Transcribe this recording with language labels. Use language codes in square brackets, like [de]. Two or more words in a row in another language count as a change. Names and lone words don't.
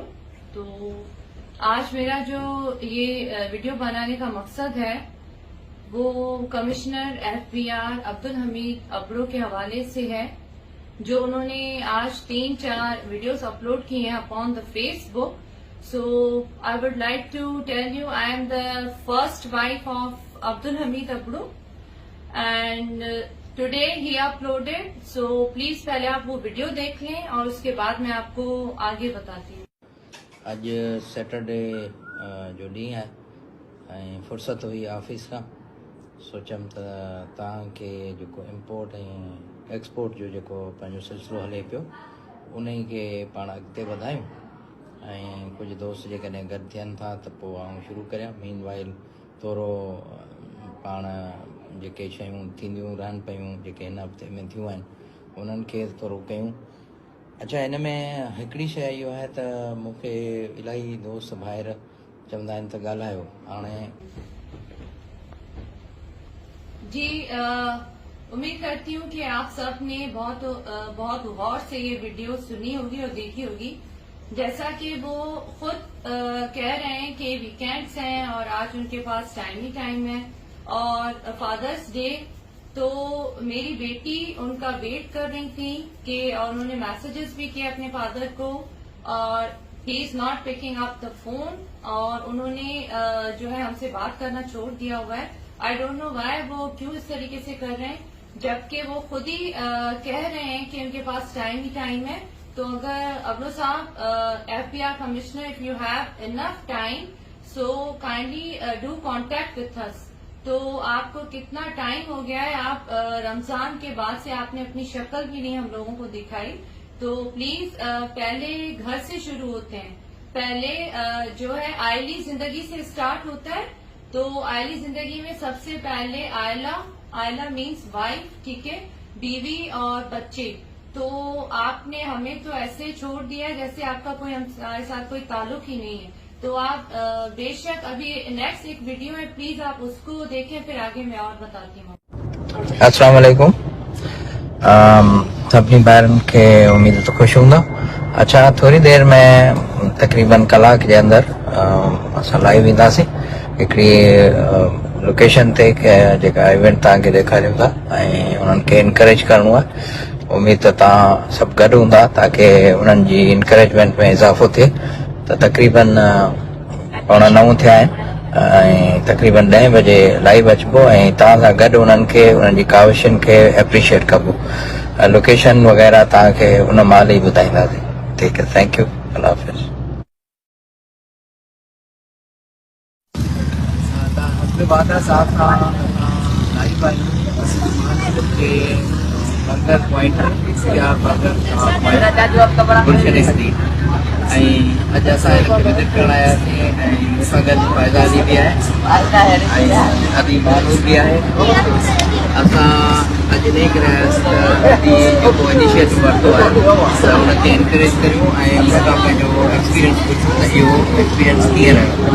[ur] تو آج میرا جو یہ ویڈیو بنانے کا مقصد ہے وہ کمشنر FBI عبدالحمید ابڑو کے حوالے سے ہے، جو انہوں نے آج 3-4 ویڈیوز اپلوڈ کیے ہیں [en] upon the Facebook. So I would like to tell you I am the first wife of Abdul Hameed Abro and today he uploaded. [ur] سو پلیز پہلے آپ وہ ویڈیو دیکھ لیں اور اس کے بعد میں آپ کو آگے بتاتی ہوں. [sd] अज सैटरडे जो ॾींहुं आहे ऐं फ़ुर्सत हुई ऑफिस खां, सोचियमि त तव्हांखे जेको इम्पोर्ट ऐं एक्सपोर्ट जो जेको पंहिंजो सिलसिलो हले पियो उन ई खे पाण अॻिते वधायूं ऐं कुझु दोस्त जेकॾहिं गॾु थियनि था त पोइ आउं शुरू करियां। [en] meanwhile [sd] थोरो पाण जेके शयूं थींदियूं रहनि पियूं जेके हिन हफ़्ते में थियूं आहिनि उन्हनि खे थोरो कयूं। अच्छा, हिन में हिकिड़ी शइ इहो आहे त मूंखे इलाही दोस्त ॿाहिरि चवंदा आहिनि त ॻाल्हायो। हाणे [ur] جی امید کرتی ہوں کہ آپ سب نے بہت غور سے یہ ویڈیو سنی ہوگی اور دیکھی ہوگی. جیسا کہ وہ خود کہہ رہے ہیں کہ ویک اینڈز ہیں اور آج ان کے پاس ٹائم ہی ٹائم ہے اور [en] Father's Day, [ur] تو میری بیٹی ان کا ویٹ کر رہی تھی کہ اور انہوں نے میسجز بھی کیے اپنے فادر کو اور [en] he is not picking up the phone [ur] اور انہوں نے جو ہے ہم سے بات کرنا چھوڑ دیا ہوا ہے. [en] I don't know why, [ur] وہ کیوں اس طریقے سے کر رہے ہیں، جبکہ وہ خود ہی کہہ رہے ہیں کہ ان کے پاس ٹائم ہی ٹائم ہے. تو اگر ابڑو صاحب FBI کمشنر, [en] If you have enough time so kindly do contact with us. [ur] تو آپ کو کتنا ٹائم ہو گیا ہے، آپ رمضان کے بعد سے آپ نے اپنی شکل بھی نہیں ہم لوگوں کو دکھائی. تو پلیز پہلے گھر سے شروع ہوتے ہیں. پہلے جو ہے عائلی زندگی سے سٹارٹ ہوتا ہے. تو عائلی زندگی میں سب سے پہلے عائلہ [en] means wife, [ur] ٹھیک ہے، بیوی اور بچے. تو آپ نے ہمیں تو ایسے چھوڑ دیا جیسے آپ کا کوئی ہمارے ساتھ کوئی تعلق ہی نہیں ہے. تو آپ بیشک ابھی نیکسٹ ایک ویڈیو ہے، پلیز آپ اس کو دیکھیں، پھر آگے میں اور بتاتی ہوں. [ar] السلام علیکم. [sd] सभिनी ॿारनि खे उमेद तो ख़ुशि हूंदा। अच्छा, थोरी देरि में तक़रीबन कलाक जे अंदरि असां लाइव ईंदासीं हिकिड़ी लोकेशन ते जेका इवेंट तव्हांखे ॾेखारियूं था ऐं उन्हनि खे इनकरेज करिणो आहे। उमेद त तव्हां सभु गॾु हूंदा ताकी उन्हनि जी इनकरेजमेंट में इज़ाफ़ो थिए। त तक़रीबन 9:15 थिया आहिनि ऐं तक़रीबन 10 बजे लाइव अचिबो ऐं तव्हां सां गॾु उन्हनि खे उन्हनि जी काविशुनि खे एप्रिशिएट कबो। लोकेशन वग़ैरह तव्हांखे उन महिल ई ॿुधाईंदासीं। ठीकु आहे, [en] thank you, [ur] اللہ حافظ. [sd] वादा साहब का लाइव बर्गर पॉइंट या बर्गर गुलशन स्ट्रीट ऐं अॼु असां विज़िट करणु आयासीं ऐं मूंसां गॾु फ़ैज़ाली बि आहे ऐं अदी मानूर बि आहे। असां अॼु ॾेई करे आयासीं जेको इनिशिएटिव वरितो आहे त हुनखे इनकरेज करियूं ऐं हुनखां पंहिंजो एक्सपीरियंस पुछूं त इहो एक्सपीरियंस कीअं रहियो।